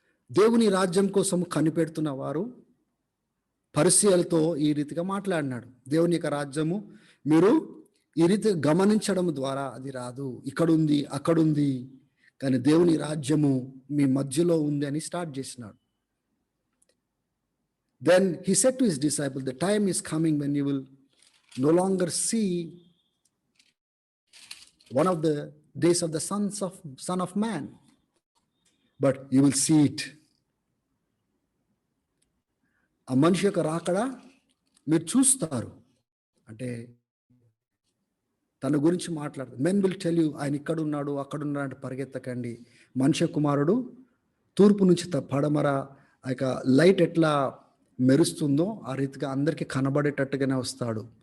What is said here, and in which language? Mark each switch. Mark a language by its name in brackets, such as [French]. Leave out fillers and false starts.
[Telugu] దేవుని రాజ్యం కోసం కనిపెడుతున్న వారు పరిసయ్యులతో ఈ రీతిగా మాట్లాడినాడు. దేవుని యొక్క రాజ్యము మీరు ఈ రీతి గమనించడం ద్వారా అది రాదు, ఇక్కడుంది అక్కడుంది, కానీ దేవుని రాజ్యము మీ మధ్యలో ఉంది అని స్టార్ట్ చేసినాడు. [English] Then he said to his disciples, the time is coming when you will no longer see one of the days of the Son of Man, but you will see it. [Telugu] ఆ మనిషి యొక్క రాకడ మీరు చూస్తారు అంటే తన గురించి మాట్లాడతారు. [English] men will tell you, [Telugu] ఆయన ఇక్కడున్నాడు అక్కడున్నాడు అంటే పరిగెత్తకండి. మనుష్య కుమారుడు తూర్పు నుంచి పడమర ఆ యొక్క లైట్ ఎట్లా మెరుస్తుందో ఆ రీతిగా అందరికీ కనబడేటట్టుగానే వస్తాడు.